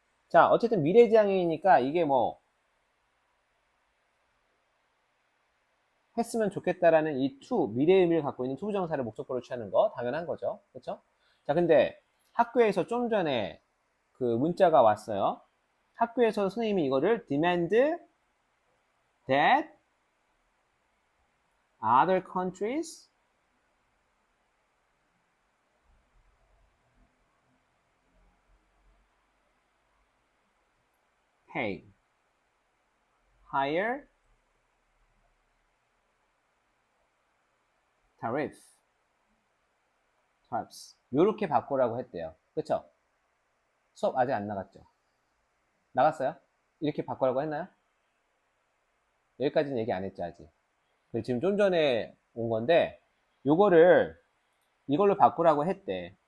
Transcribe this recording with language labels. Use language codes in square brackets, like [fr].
[ko] 자, 어쨌든 미래지향형이니까 이게 뭐 했으면 좋겠다라는 이 미래의 의미를 갖고 있는 투부정사를 목적어로 취하는 거 당연한 거죠. 그렇죠? 자, 근데 학교에서 좀 전에 그 문자가 왔어요. 학교에서 선생님이 이거를 [en] demand that other countries pay higher tariffs. [ko] 요렇게 바꾸라고 했대요. 그쵸? 수업 아직 안 나갔죠? 나갔어요? 이렇게 바꾸라고 했나요? 여기까지는 얘기 안 했죠, 아직. 지금 좀 전에 온 건데, 요거를 이걸로 바꾸라고 했대.